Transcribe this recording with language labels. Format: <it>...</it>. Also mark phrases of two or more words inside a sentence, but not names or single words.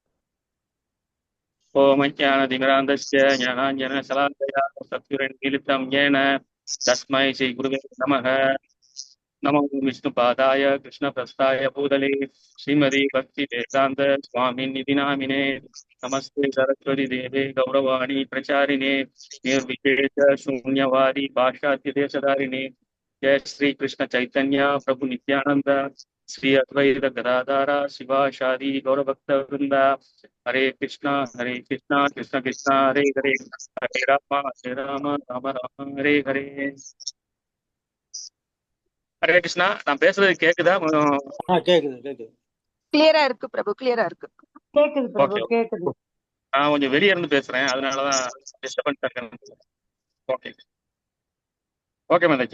<sa>ओमज्ञानतिमिरान्धस्य ज्ञानाञ्जन शलाकया चक्षुरुन् मीलितं येन तस्मै श्री गुरवे नमः. नमो विष्णुपादाय कृष्णप्रेष्ठाय भूतले श्रीमते भक्ति वेदान्त स्वामिनिति नामिने नमस्ते सारस्वते देवे गौरवाणी प्रचारिणे निर्विशेष शून्यवादी पाश्चात्य देशधारिणे जय श्री कृष्ण चैतन्य प्रभु नित्यानंद श्री अद्वैत गदाधारा शिवाशादि गौरभक्त वृंद हरे कृष्णा कृष्ण कृष्ण हरे हरे हरे राम राम राम हरे हरे. हरे कृष्ण.</sa> <ta>நான் பேசுறது கேக்குதா? கேக்குது. கிளியரா இருக்கு பிரபு, கிளியரா இருக்கு. கேக்குது பிரபு, Okay. கேக்குது. நான் கொஞ்சம் வெளியே இருந்து பேசுறேன், அதனாலதான் டிஸ்டர்பன்ஸ் இருக்கேன். ஓகே ஓகே மாதாஜி.</ta>